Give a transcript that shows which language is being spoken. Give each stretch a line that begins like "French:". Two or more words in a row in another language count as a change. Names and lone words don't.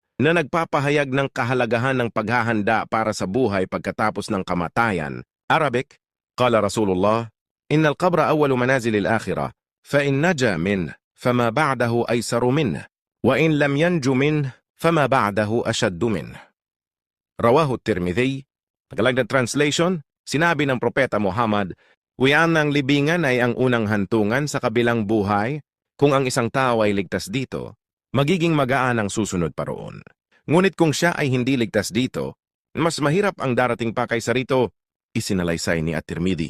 Filipino: na nagpapahayag ng kahalagahan ng paghahanda para sa buhay pagkatapos ng kamatayan. Arabic,
Arabic: قال رسول الله إن القبر أول منازل الآخرة فإن نجا من فما بعده أيسر من وإن لم ينج من فما بعده أشد من. رواه الترمذي.
Filipino: Tagalagna translation, sinabi ng Propeta Muhammad, wiyan ng libingan ay ang unang hantungan sa kabilang buhay. Kung ang isang tao ay ligtas dito, magiging magaan ang susunod pa roon. Ngunit kung siya ay hindi ligtas dito, mas mahirap ang darating pa kaysa rito, isinalaysay ni At-Tirmidhi.